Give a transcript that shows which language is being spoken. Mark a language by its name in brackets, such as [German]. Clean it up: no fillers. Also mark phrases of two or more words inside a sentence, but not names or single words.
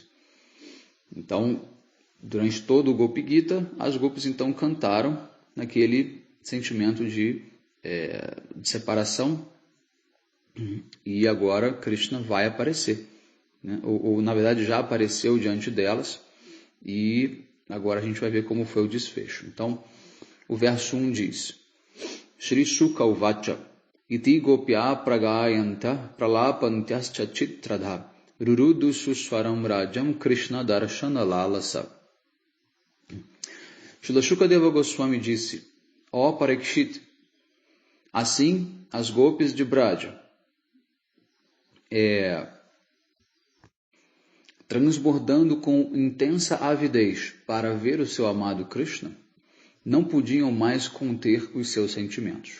[Portuguese] Então, durante todo o Gopi Gita, as gopis então cantaram naquele sentimento de separação, e agora Krishna vai aparecer, né? ou na verdade já apareceu diante delas, e agora a gente vai ver como foi o desfecho. Então, o verso 1 diz: [Sanskrit] श्री शुक उवाच इति गोप्य प्रगायन्त प्रलपन्त्यश्च चित्रधा रुरुदु सुस्वरम् राजम् कृष्ण दर्शन लालसा. [Portuguese] Srila Shukadeva Goswami disse: Ó Parikshit, assim as gopis de Braja, transbordando com intensa avidez para ver o seu amado Krishna, não podiam mais conter os seus sentimentos.